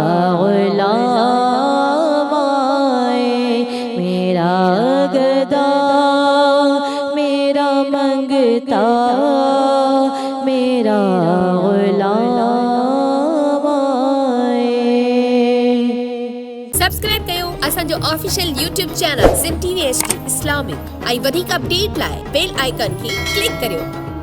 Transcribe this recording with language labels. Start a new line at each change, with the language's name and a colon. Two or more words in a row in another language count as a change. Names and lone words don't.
Urdu: غلام آئے، میرا گدا میرا منگتا میرا غلام آئے۔
Sindhi: سبسکرائب कयो असांजो
English: official YouTube channel
Sindhi: सिम टीवी HD इस्लामिक ऐं वधीक अपडेट लाइ
English: bell icon
Sindhi: खे क्लिक करियो।